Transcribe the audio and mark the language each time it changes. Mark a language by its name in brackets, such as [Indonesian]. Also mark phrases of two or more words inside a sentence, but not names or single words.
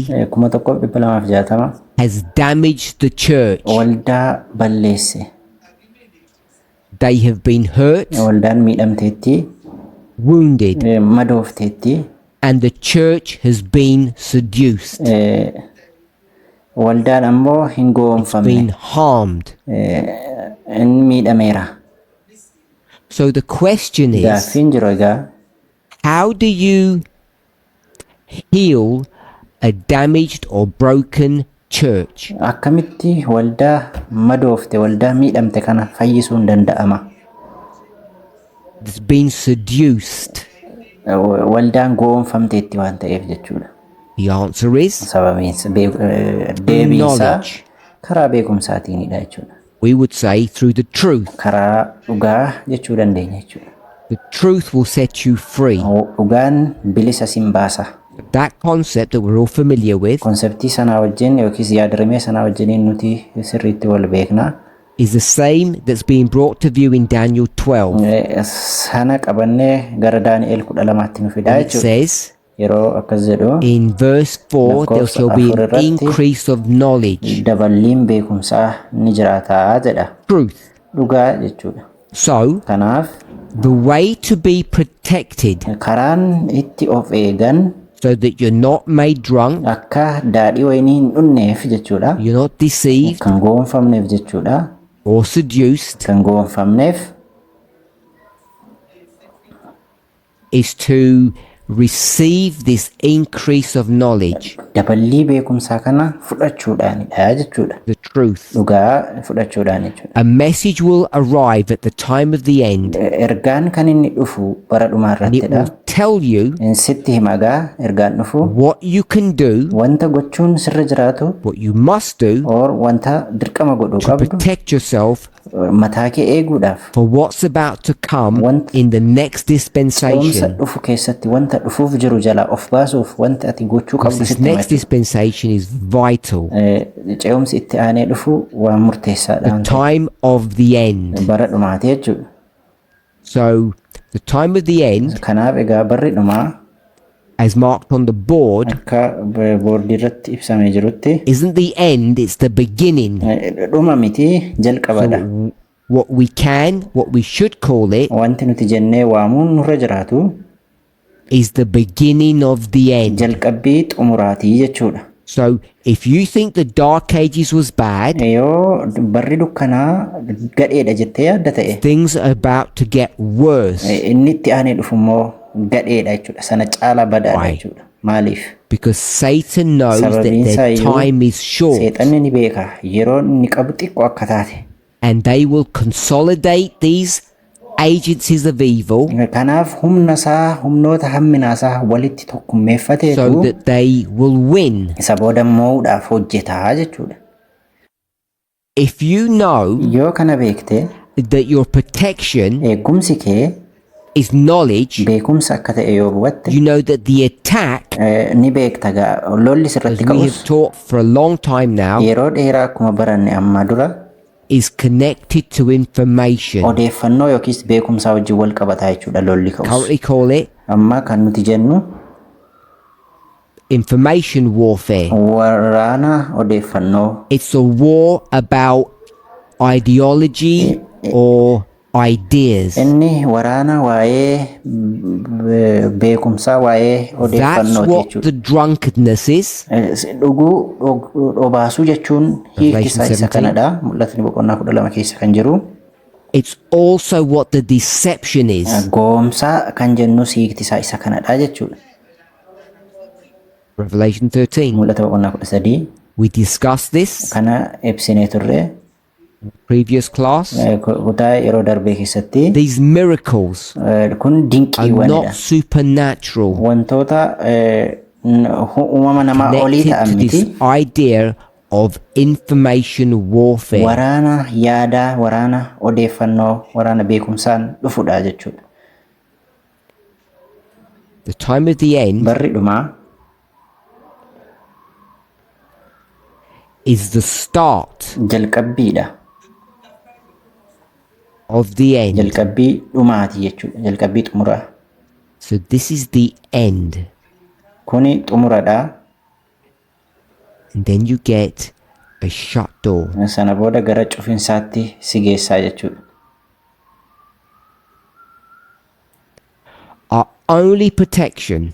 [English] 1260 has damaged the church. [Oromo] waldaa balleesse. [English] They have been hurt, [Oromo] Waldaan miidhamteetti, [English] wounded, [Oromo] madoofteetti, [English] and the church has been seduced, [Oromo] waldaan ammoo hin [English] been [Oromo] goonfamne, [English] harmed. [Oromo] hin miidhameera. [English] So the question is, [Oromo] Gaaffiin jiru egaa [English] how do you heal a damaged or broken church? [Oromo] akkamitti waldaa madoofte, waldaa miidhamte kana fayyisuun danda'ama? [English] It's been seduced. [Oromo] Waldaan goonfamteetti waan ta'eef jechuudha. [English] The answer is [Oromo] Sababiinsa deebiinsaa [English] knowledge. [Oromo] karaa beekumsaatiinidha jechuudha. [English] We would say through the truth. [Oromo] Karaa dhugaa jechuu dandeenya jechuudha. [English] The truth will set you free. [Oromo] Dhugaan bilisa sin baasa. [English] That concept that we're all familiar with [Oromo] Konseptii sanaa wajjin yookiis yaadrimee sanaa wajjiniin nuti sirriitti wal beekna. [English] is the same that's being brought to view in Daniel 12. [Oromo] Sana qabannee gara Daani'el 12tti nu fidaa [English] It [Oromo] jechuudha. [English] says [Oromo] Yeroo akkas jedhu [English] in verse 4 there shall be an increase of knowledge. [Oromo] daballiin beekumsaa ni jiraataa jedha. [English] Truth. [Oromo] Dhugaa jechuudha. [English] So [Oromo] Kanaaf [English] The way to be protected [Oromo] karaan itti of eegan [English] so that you're not made drunk, [Oromo] akka daadhii wayinii hin dhugneef jechuudha. [English] you're not deceived [Oromo] Kan gowwoomfamneef jechuudha. [English] or seduced, [Oromo] Kan gowwoomfamneef [English] is to receive this increase of knowledge, [Oromo] daballii beekumsaa kana fudhachuudhaanidha jechuudha. [English] the truth. [Oromo] Dhugaa fudhachuudhaan jechuudha. [English] A message will arrive at the time of the end, [Oromo] Ergaan kan inni dhufu bara dhumaa [English] and it [Oromo] irrattidha. [English] will tell you [Oromo] Sitti himagaa ergaan dhufu [English] what you can do, [Oromo] wanta gochuun sirra jiraatu [English] what you must do [Oromo] or wanta dirqama godhuu [English] to [Oromo] qabdu [English] protect yourself [Oromo] mataa kee eeguudhaaf [English] for what's about to come in the next [Oromo] ce'umsa [English] dispensation. [Oromo] dhufu keessatti wanta dhufuuf jiru jalaa of baasuuf wanta ati gochuu qabdu [English] This [Oromo] sitti [English] next [Oromo] himachuu. [English] dispensation is vital. [Oromo] Ce'umsi itti aanee dhufu waan murteessaadha. [English] The time of the end. [Oromo] Bara dhumaati jechuudha. [English] So, the time of the end, [Oromo] Kanaaf egaa barri dhumaa [English] as marked on the board, [Oromo] akka boordii irratti ibsamee jirutti [English] isn't the end, it's the beginning. [Oromo] dhuma miti jalqabadha. [English] What we should call it, [Oromo] Wanti nuti jennee waamuun nurra jiraatu [English] is the beginning of the end. [Oromo] jalqabbii xumuraatii jechuudha. [English] So, if you think the Dark Ages was bad, [Oromo] Yoo barri dukkanaa gadheedha jettee yaadda ta'e [English] things are about to get worse [Oromo] inni itti aanee dhufu immoo gadheedha jechuudha. Sana caalaa badaadha [English] Why? [Oromo] jechuudha. Maaliif? [English] because Satan knows that [Oromo] Sababiin isaa [English] their [Oromo] iyyuu [English] time is short. [Oromo] seexanni ni beeka yeroo inni qabu xiqqoo akka taate. [English] And they will consolidate these agencies of evil [Oromo] Kanaaf humna isaa humnoota hamminaa isaa walitti [English] so [Oromo] tokkummeeffateetu [English] that they will win. [Oromo] isa booda moo'uudhaaf hojjetaa jechuudha. [English] If you know [Oromo] Yoo kana beekte [English] that your protection [Oromo] eegumsi kee [English] is knowledge, [Oromo] beekumsa akka ta'e yoo hubatte [English] you know that the attack, [Oromo] ni beekta lolli [English] as [Oromo] sirratti [English] we have [Oromo] ka'us [English] taught for a long time now, [Oromo] yeroo dheeraa akkuma baranne amma dura [English] is connected to information. [Oromo] odeeffannoo yookiis beekumsaa wajjin wal qabataa jechuudha lolli ka'us. [English] Currently call it [Oromo] Amma kan nuti jennu [English] information warfare. [Oromo] waraana odeeffannoo. [English] It's a war about ideology or ideas. [Oromo] Inni waraana waa'ee beekumsaa waa'ee [English] That's [Oromo] odeeffannooti [English] what [Oromo] jechuudha. [English] the drunkenness is. [Oromo] Dhuguu obaasuu jechuun hiikisaa isa kanadha. Mul'atni boqonnaa 12 keessa kan jiru. [English] It's also what the deception is. [Oromo] Goomsaa kan jennu hiiktisaa isa kanadha jechuudha. [English] Revelation 13. [Oromo] Mul'ata boqonnaa 13 [English] We discussed this [Oromo] kana ibsinee turre [English] previous class. [Oromo] kutaa yeroo darbee keessatti [English] These miracles [Oromo] kun [English] are [Oromo] dinqiiwwanidha. [English] not supernatural. [Oromo] Wantoota uumama namaa olii [English] Connected [Oromo] ta'an [English] to [Oromo] miti. [English] this idea of information warfare. [Oromo] Waraana yaadaa, waraana odeeffannoo, waraana beekumsaan dhufudha jechuudha. [English] The time of the end [Oromo] Barri dhumaa [English] is the start [Oromo] jalqabbiidha. [English] of the end. [Oromo] Jalqabbii dhumaati jechuudha. Jalqabbii xumuraa. [English] So this is the end. [Oromo] Kuni xumuradha. [English] And then you get a shut door. [Oromo] Sana booda gara cufinsaatti si geessaa jechuudha. [English] Our only protection